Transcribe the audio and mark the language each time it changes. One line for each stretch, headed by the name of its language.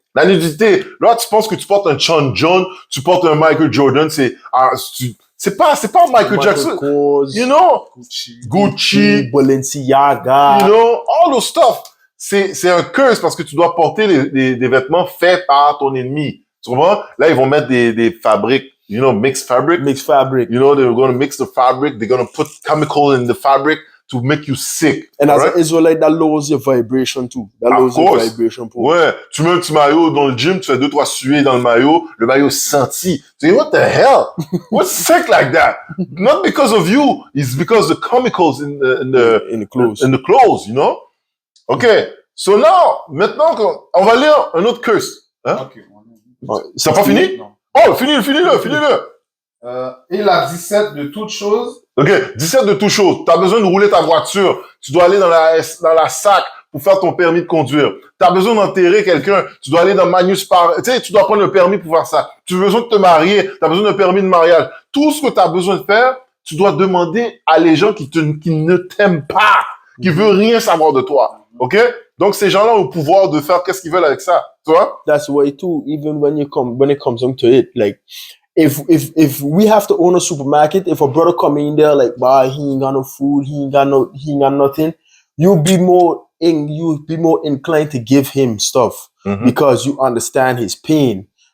French: La nudité. Là, tu penses que tu portes un Sean John, tu portes un Michael Jordan, c'est pas Michael Jackson.
English: Kors, You know? Gucci. Balenciaga. You know? All those stuff.
French: C'est un curse parce que tu dois porter des vêtements faits par ton ennemi. Tu comprends? Là, ils vont mettre des fabriques.
English: You know, mixed fabric. Mixed fabric. You know, they're going to mix the fabric. They're going to put chemical in the fabric to make you sick. And as an Israelite, that lowers your vibration too. That lowers your vibration.
French: Ouais. Tu mets un petit maillot dans le gym, tu fais 2-3 suées dans le maillot senti. Tu dis,
English: what the hell? What's sick like that? Not because of you. It's because the chemicals in the clothes, you know? Okay. So now,
French: maintenant, on va lire un autre curse. Hein?
English: Okay.
French: Ça n'a pas fini? Non. Oh, finis-le. Et la 17 de toutes choses. OK, 17 de toutes choses. Tu as besoin de rouler ta voiture. Tu dois aller dans la SAC pour faire ton permis de conduire. Tu as besoin d'enterrer quelqu'un. Tu dois aller dans Magnus Par... Tu sais, tu dois prendre le permis pour faire ça. Tu as besoin de te marier. Tu as besoin d'un permis de mariage. Tout ce que tu as besoin de faire, tu dois demander à les gens qui ne t'aiment pas, qui veulent rien savoir de toi. OK? Donc, ces gens-là ont le pouvoir de faire qu'est-ce qu'ils veulent avec ça. Tu vois?
English: That's why too, even when it comes down to it, like, if we have to own a supermarket, if a brother come in there like, bah, he ain't got no food, he ain't got nothing, you'll be more inclined to give him stuff because you understand his pain.